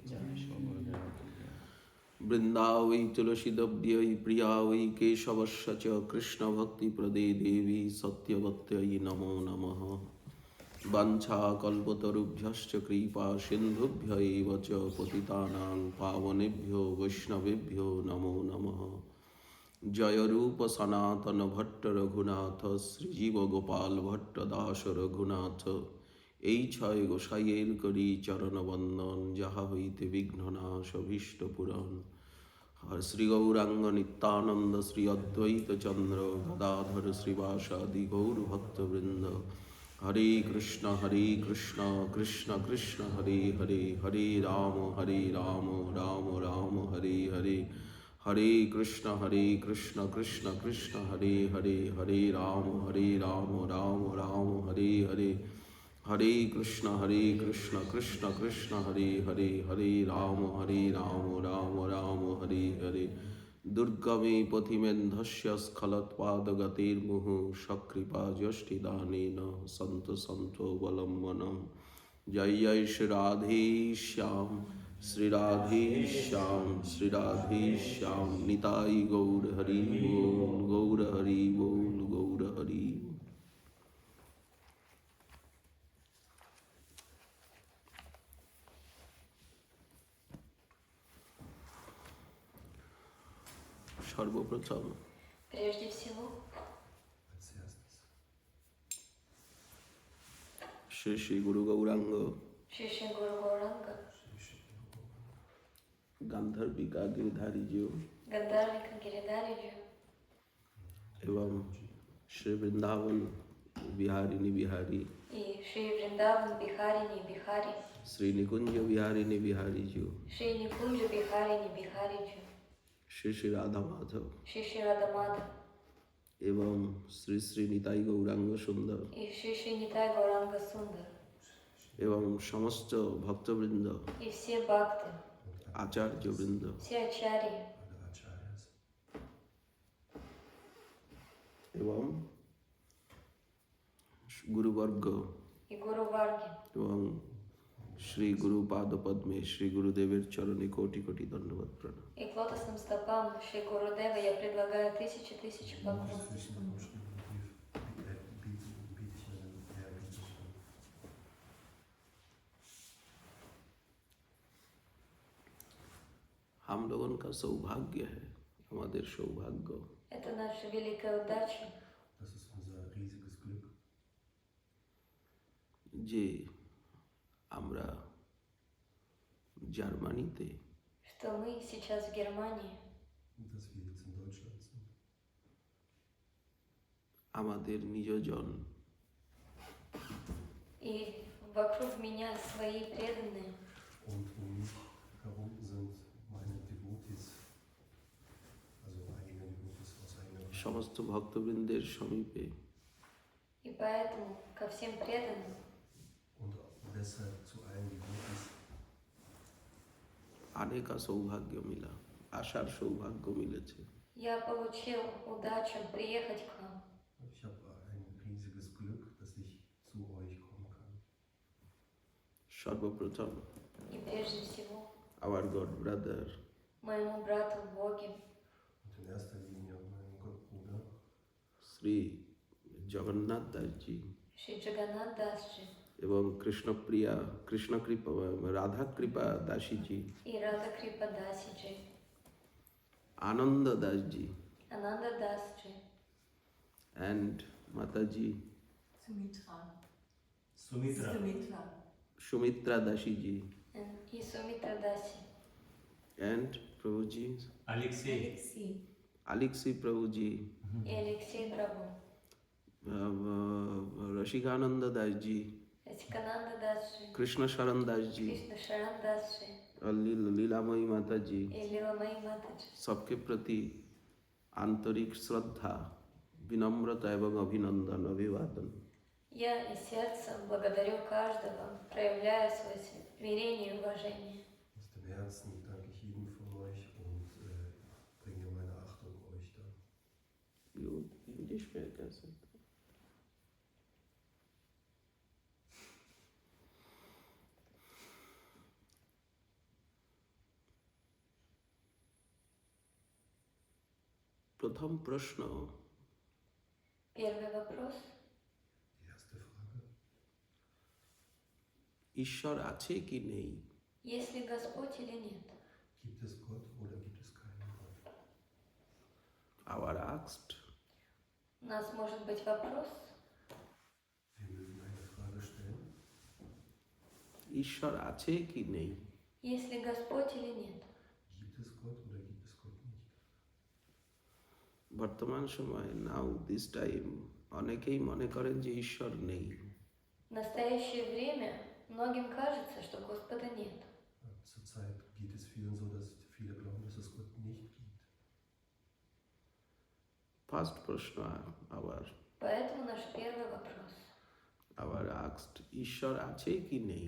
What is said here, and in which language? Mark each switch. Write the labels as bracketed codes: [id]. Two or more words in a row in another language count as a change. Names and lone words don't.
[sa] वृंदावै तुलसीदव्यै प्रिया वै केशवस्य च कृष्णभक्तिप्रदे देवी सत्यवत्यै नमो नमः वाञ्छाकल्पतरुभ्यश्च कृपा सिन्धुभ्य एव च पतितानां पावनेभ्यो वैष्णवेभ्यो नमो नमः जय रूप सनातन भट्ट रघुनाथ श्रीजीव गोपाल [bn] भट्ट दास रघुनाथ এই ছয় গোসাইয়ের করি চরণ বন্দন যাহা হইতে বিঘ্ননাশ অভীষ্ট পুরাণ হর শ্রী গৌরাঙ্গ নিত্যানন্দ শ্রী অদ্বৈত চন্দ্র [sa] গদাধর শ্রীবাসাদি গৌর ভক্তবৃন্দ হরে কৃষ্ণ কৃষ্ণ কৃষ্ণ হরে হরে হরে রাম রাম রাম হরে হরে हरे कृष्ण कृष्ण कृष्ण हरे हरे हरे राम राम राम हरे हरे हरे कृष्ण कृष्ण कृष्ण हरे हरे हरे राम राम राम हरे हरे दुर्गमे पथिमेन्धस्य स्खलत्पादगतिर्मुहुः सकृपा ज्येष्ठिदानेन सन्तो सन्तो बलम्बनं जय जय श्री राधे श्री राधे [bn] श्याम निताई गौर हरि बोल गौर हरि बोल गौर हरि सर्वप्रथम [ru] Прежде всего, [hi] श्री श्री गुरु गौरांग [ru] Шри Шри Гуру Гауранга, [hi] गांधर्विका गिरधारी जी [ru] Гандharвика Гиридхари जी [hi] एवं श्री वृंदावन बिहारिनी बिहारी [ru] и Шри Вриндаван Бихарини Бихари, [hi] श्री निकुंज बिहारिनी बिहारी जी [ru] Шри Никунджа Бихарини Бихари जी, [hi] श्री श्री राधा माधव [ru] Шри Шри Радамада [hi] एवं श्री श्री निताई गौरांग सुंदर [ru] и Шри Шри Нитай Гауранга Сундар [hi] एवं समस्त भक्तवृंद [ru] и все бхакты, [hi] आचार्य वृंद [ru] все ачарьи [hi] एवं गुरुवर्ग [ru] и Гуру Варги [hi] एवं श्री गुरु पाद पद्मे श्री गुरुदेवेर चरणे कोटि कोटि दंडवत प्रणाम [ru] и к лотосным стопам Шри Гурудева я предлагаю тысячи поклонов. [hi] हम लोगों का सौभाग्य है हमारे सौभाग्य [ru] Это наша великая удача, [de] Das ist unser riesiges Glück, [bn] যে আমরা জার্মানিতে [ru] что мы сейчас в Германии, [de] dass wir jetzt in Deutschland sind. [bn] আমাদের নিজজন [ru] и вокруг меня свои преданные, [de] und um mich herum sind meine Devotees, also eigene Devotees aus eigener Reihe. [bn] সমস্ত ভক্তবৃন্দের সমীপে [ru] и поэтому ко всем преданным [de] Und deshalb zu allen Devotees [hi] आने का सौभाग्य मिला, [bn] আসার সৌভাগ্য মিলেছে। [ru] я получил удачу приехать к вам. [de] ich habe ein riesiges Glück, dass ich zu euch kommen kann. [bn] সর্বপ্রথম [ru] И прежде всего [en] our God brother [ru] моему брату в Боге, [de] Und in erster Linie meinem Gottbruder [bn] শ্রী জগন্নাথ দাসজি [ru] Шри Джаганнат Дасджи [bn] এবং কৃষ্ণকৃপা রাধা কৃপা দাসীজি, [ru] и Рада Крипа Дасиджи, [bn] আনন্দ দাসজি [ru] Ананда Дасджи [bn] অ্যান্ড মাতাজি Sumitra. Sumitra. সুমিত্রা দাসীজি [ru] и Сумитра Даси, [bn] অ্যান্ড প্রভুজি Alexei. আলেক্সি প্রভুজি, [ru] и Алексей Прабhu, [bn] রসিকানন্দ দাসজি, [ru] Ратикананда Дасджи, [bn] কৃষ্ণ শরণ দাসজি, [ru] Кришна Шаран Дасджи [hi] और लीलामयी माता जी, [ru] и Лиламаи Матаджи. [hi] सबके प्रति आंतरिक श्रद्धा, विनम्रता एवं अभिनंदन अभिवादन। [ru] Я и сердцем благодарю каждого, проявляя свое смирение и уважение. [de] Aus dem Herzen danke ich jedem von euch und bringe meine Achtung euch dar. [hi] इंग्लिश में कैसे? प्रथम प्रश्न, [ru] Первый вопрос. [de] Die erste Frage. [bn] ঈশ্বর আছে কি নেই? [ru] Есть ли Господь или нет? [de] Gibt es Gott oder gibt es keinen Gott? [en] Our asked, [ru] У нас может быть вопрос. [de] Wir mögen eine Frage stellen. [bn] ঈশ্বর আছে কি নেই? [ru] Есть ли Господь или нет? [de] Gibt es Gott oder gibt es Gott nicht? [bn] বর্তমান সময়ে [en] now this time [bn] অনেকেই মনে করেন যে ঈশ্বর নেই। [ru] В настоящее время многим кажется, что Господа нет. [de] Zurzeit geht es vielen so, dass viele glauben, dass es Gott nicht gibt. [bn] ফার্স্ট প্রশ্ন আবার [ru] Поэтому наш первый вопрос. [en] asked, [bn] ঈশ্বর আছে কি নেই?